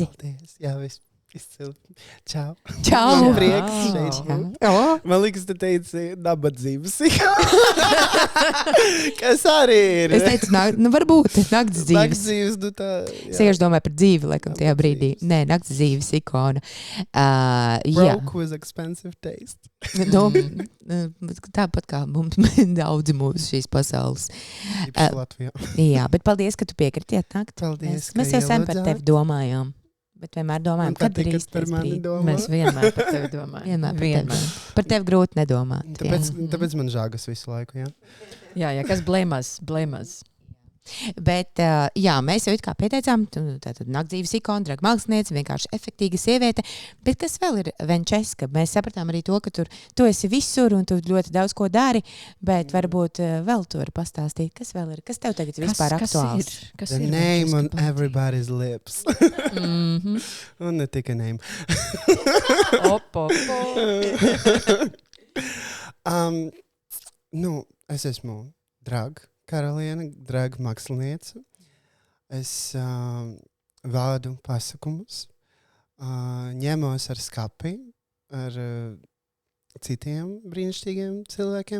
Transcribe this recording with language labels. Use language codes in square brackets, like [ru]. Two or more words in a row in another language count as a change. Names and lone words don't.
[lv] Paldies, jā, izcili. Čau. Prieks šeit. Man liekas, tu teici nabadzības. Kas arī ir? Es teicu, varbūt nakts dzīves. Nakts dzīves, tā. Sieši domāju par dzīvi, laikam, tajā brīdī. Nē, nakts dzīves ikona. [en] Broke with expensive taste. [lv] Tāpat kā mums daudzi mūsu šīs pasaules. Latvijā. Jā, bet paldies, ka tu piekriti atnākt. Paldies, mēs jau sen par tevi domājām. Bet vienmēr domājam, kad ir īstais brīdis. Mēs vienmēr par tevi domājam. Vienmēr. Par tevi grūti nedomāt. Tāpēc man žāgas visu laiku, jā. Jā, kas blēmās. Bet, jā, mēs jau it kā pieteicām, tātad naktdzīves ikona, drag māksliniece, vienkārši efektīga sieviete. Bet kas vēl ir Venčeska? Mēs sapratām arī to, ka tu esi visur un tu ļoti daudz ko dari, bet varbūt vēl tu vari pastāstīt, kas vēl ir, kas tev tagad vispār aktuāls? [en] The name on everybody's lips. [lv] Un ne tikai name. Es esmu drag karaliene, drag māksliniece. Es vādu pasākumus, ņemos ar skapi, ar citiem brīnišķīgiem cilvēkiem.